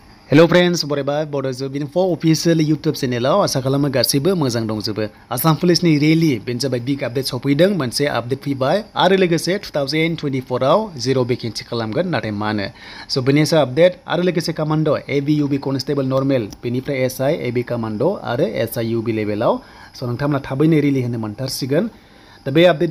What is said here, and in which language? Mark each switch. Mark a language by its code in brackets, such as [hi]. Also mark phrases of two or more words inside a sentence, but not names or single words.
[en] Hello friends, [brx] boroba Bodo Job Info [en] official YouTube channel [brx] asa खालामो गासिबो मोजां दंजोबो आसाम पुलिसनि रेलि बेनजाबाय [en] big update [brx] सफैदों मोनसे अपडेट फैबाय आरो लोगोसे 2024 आव जेरो वेकेन्सि खालामगोन नाथाय मानो सो बेनिसा अपडेट आरो लोगोसे कमान्डो एबीयूबी कनस्टेबल नर्मेल बेनिफ्राय एसआई एबी कमान्डो आरो एसआई यूबी लेभेलाव सो नोंथांमोना थाबैनो रेलि होनो मोनथारसिगोन दा बे अपडेटआ